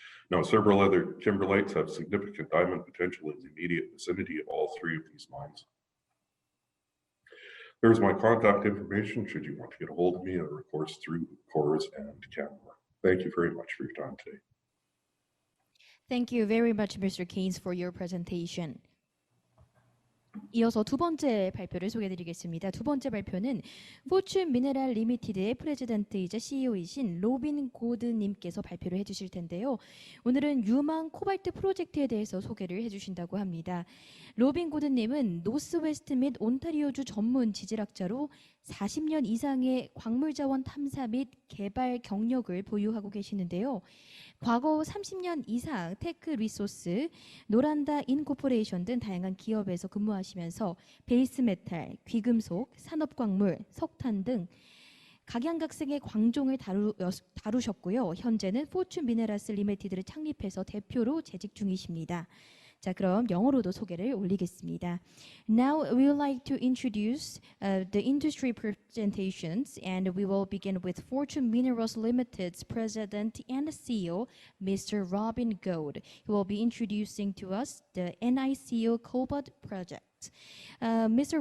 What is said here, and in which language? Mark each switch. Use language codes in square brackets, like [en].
[en] Now, several other kimberlites have significant diamond potential in the immediate vicinity of all 3 of these mines. There's my contact information should you want to get a hold of me, or of course through CORS and Canmore. Thank you very much for your time today. Thank you very much, Mr. Keynes, for your presentation. [ko] 이어서 두 번째 발표를 소개해드리겠습니다. 두 번째 발표는 포춘 미네랄 리미티드의 프레지던트이자 CEO이신 로빈 고드님께서 발표를 해주실 텐데요. 오늘은 유망 코발트 프로젝트에 대해서 소개를 해주신다고 합니다. 로빈 고드님은 노스웨스트 및 온타리오주 전문 지질학자로 40년 이상의 광물자원 탐사 및 개발 경력을 보유하고 계시는데요. 과거 30년 이상 테크 리소스, 노란다 인코퍼레이션 등 다양한 기업에서 근무하시면서 베이스 메탈, 귀금속, 산업광물, 석탄 등 각양각색의 광종을 다루셨고요. 현재는 포춘 미네랄스 리미티드를 창립해서 대표로 재직 중이십니다. 자, 그럼 영어로도 소개를 올리겠습니다. [en] Now we would like to introduce the industry presentations, and we will begin with Fortune Minerals Limited's President and CEO, Mr. Robin Gold. He will be introducing to us the NICO Cobalt project. Mr.